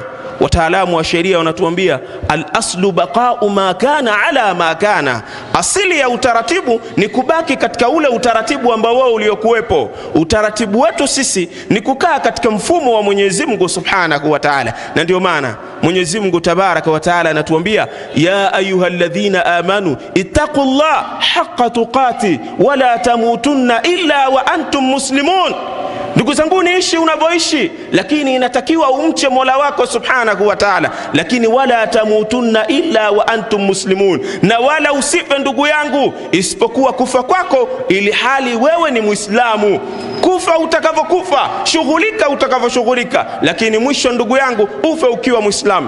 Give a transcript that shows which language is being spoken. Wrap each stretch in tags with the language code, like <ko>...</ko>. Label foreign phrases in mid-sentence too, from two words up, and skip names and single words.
<sw>Wataalamu wa sheria wanatuambia</sw> <ar>الأصل بقاء ما كان على ما كان,</ar> <sw>asili ya utaratibu ni kubaki katika ule utaratibu ambao wao uliokuwepo. Utaratibu wetu sisi ni kukaa katika mfumo wa Mwenyezi Mungu</sw> <ar>سبحانه وتعالى.</ar> <sw>Na ndio maana Mwenyezi Mungu</sw> <ar>تبارك وتعالى anatuambia يا أيها الذين آمنوا اتقوا الله حق تقاته ولا تموتن إلا وأنتم مسلمون.</ar> <sw>Ndugu zangu, niishi unavyoishi, lakini inatakiwa umche Mola wako</sw> <ar>سبحانه وتعالى,</ar> <sw>lakini</sw> <ar>ولا تموتن إلا وأنتم مسلمون,</ar> <sw>na wala usife ndugu yangu isipokuwa kufa kwako ili hali wewe ni Muislamu. Kufa utakavyokufa, shughulika utakavyoshughulika, lakini mwisho ndugu yangu ufe ukiwa Muislamu.</sw>